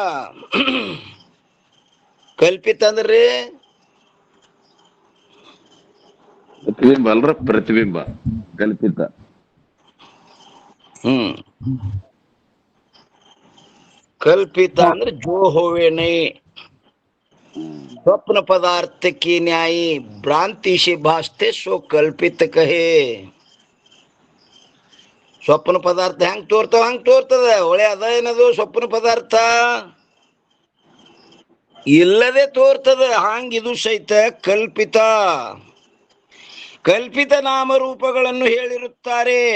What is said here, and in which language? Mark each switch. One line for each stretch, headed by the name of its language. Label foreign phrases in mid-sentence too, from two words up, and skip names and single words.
Kannada: ಕಲ್ಪಿತ ಅಂದ್ರಿ ಪ್ರತಿಬಿಂಬ ಅಲ್ರ, ಪ್ರತಿಬಿಂಬ ಕಲ್ಪಿತ. ಕಲ್ಪಿತ ಅಂದ್ರೆ
Hindi: जो होवेने, स्वप्न पदार्थ की न्यायी भ्रांति से भासते सो कल्पित कहे.
Kannada: ಸ್ವಪ್ನ ಪದಾರ್ಥ ಹೆಂಗ್ ತೋರ್ತಾವ ಹಂಗ್ ತೋರ್ತದ. ಒಳ್ಳೆ ಅದ ಏನದು ಸ್ವಪ್ನ ಪದಾರ್ಥ ಇಲ್ಲದೆ ತೋರ್ತದ, ಹಾಂಗಿದು ಸಹಿತ ಕಲ್ಪಿತ. ಕಲ್ಪಿತ ನಾಮರೂಪಗಳನ್ನು ಹೇಳಿರುತ್ತಾರೆ.